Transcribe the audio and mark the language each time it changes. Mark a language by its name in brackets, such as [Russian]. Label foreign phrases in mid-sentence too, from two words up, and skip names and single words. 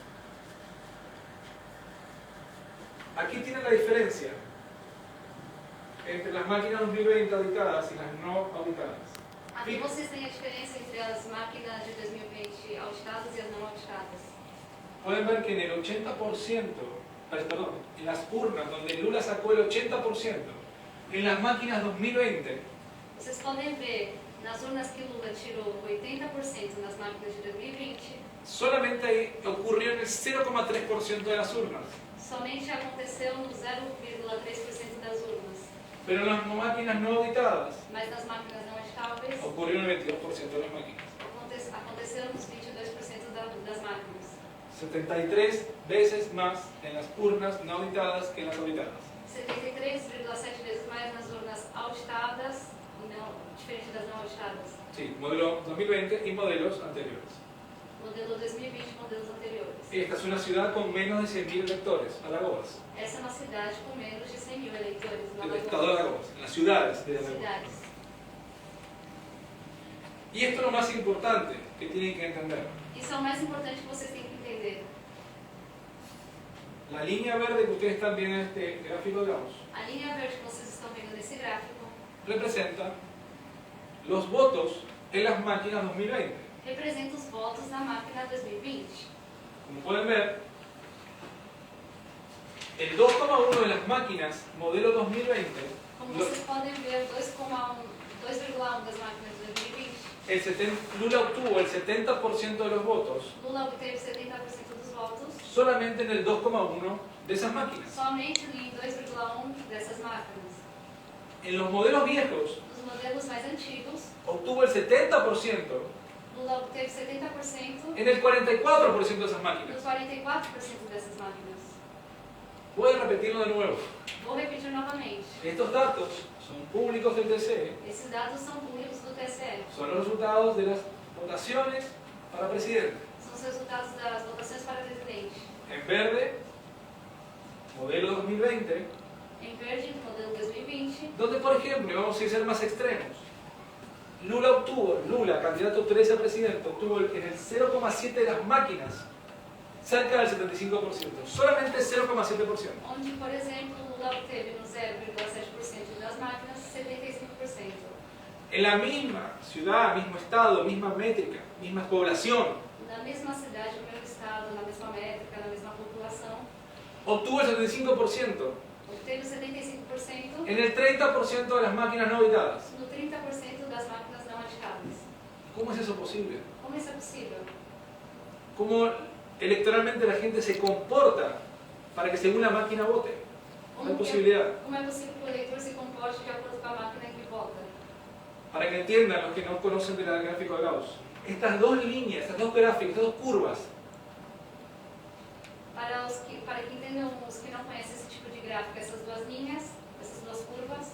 [Spanish] Aquí tienen la diferencia entre las máquinas 2020 auditadas y las no auditadas. [Portuguese] Aqui vocês têm a diferença entre as máquinas de 2020 auditadas e as não auditadas. [Spanish] Pueden ver que en el 80%, perdón, en las urnas donde Lula sacó el 80%, en las máquinas 2020, [Portuguese] Vocês podem ver nas urnas que Lula tirou 80% nas máquinas de 2020, [Spanish] solamente ahí ocurrió en el 0,3% de las urnas. [Portuguese] somente aconteceu no 0,3% das urnas. [Spanish] Pero en las máquinas no auditadas, [Portuguese] Mas nas máquinas não auditáveis, [Spanish] ocurrió en el 22% de las máquinas. [Portuguese] aconteceu nos 22% das máquinas. [Spanish] 73 veces más en las urnas no auditadas que en las auditadas. [Portuguese] 73,7 vezes mais nas urnas auditadas, e não, diferente das não auditadas. [Spanish] Sí, modelo 2020 y modelos anteriores. [Portuguese] Modelo 2020 e modelos anteriores. [Spanish] Esta es una ciudad con menos de 100.000 electores, Alagoas. [Portuguese] Essa é uma cidade com menos de 100 mil eleitores. [Spanish] El estado de Alagoas, en las ciudades de Alagoas. [Portuguese] Cidades. [Spanish] Y esto es lo más importante que tienen que entender. [Portuguese] Isso é o mais importante que vocês têm que entender. [Spanish] La línea verde que ustedes están viendo en este gráfico de Gauss [Portuguese] A linha verde que vocês estão vendo nesse gráfico [Spanish] representa los votos en las máquinas 2020. [Portuguese] representa os votos na máquina 2020. [Spanish] Como pueden ver, el 2,1 de las máquinas modelo 2020, [Portuguese] Como vocês podem ver, 2,1 das máquinas de 2020, [Spanish] Lula obtuvo el 70% de los votos [Portuguese] Lula obteve 70% dos votos, [Spanish] solamente en el 2,1 de esas máquinas. [Portuguese] somente em 2,1 dessas máquinas. [Spanish] En los modelos viejos [Portuguese] Nos modelos mais antigos, [Spanish] obtuvo el 70% [Portuguese] Lula obteve 70% [Spanish] en el 44% de esas máquinas. [Portuguese] nos 44% dessas máquinas. [Spanish] Voy a repetirlo de nuevo. [Portuguese] Vou repetir novamente. [Spanish] Estos datos son públicos del TSE, [Portuguese] Esses dados são públicos do TSE. [Spanish] son los resultados de las votaciones para presidente. [Portuguese] São os resultados das votações para presidente. [Spanish] En verde, modelo 2020, [Portuguese] Em verde, no modelo 2020, [Spanish] donde por ejemplo, vamos a ser más extremos, Lula, candidato 13 a presidente, obtuvo en el 0,7 de las máquinas cerca del 75%, solamente 0,7%. [Portuguese] onde, por exemplo, Lula obteve no 0,7% das máquinas 75%. [Spanish] En la misma ciudad, mismo estado, misma métrica, misma población, [Portuguese] Na mesma cidade, no mesmo estado, na mesma métrica, na mesma população, [Spanish] obtuvo el 75% [Portuguese] obteve 75% [Spanish] en el 30% de las máquinas no auditadas. [Portuguese] no 30% das máquinas não auditadas. [Spanish] ¿Cómo es eso posible? [Portuguese] Como isso é possível? [Spanish] ¿Cómo electoralmente la gente se comporta para que según la máquina vote? No hay posibilidad. [Portuguese] Como é possível que o eleitor se comporte de acordo com a máquina em que vota? [Spanish] Para que entiendan los que no conocen del gráfico de Gauss, estas dos líneas, estas dos gráficos, estas dos curvas, [Portuguese] Para que entendam os que não conhecem esse tipo de gráfico, essas duas linhas, essas duas curvas,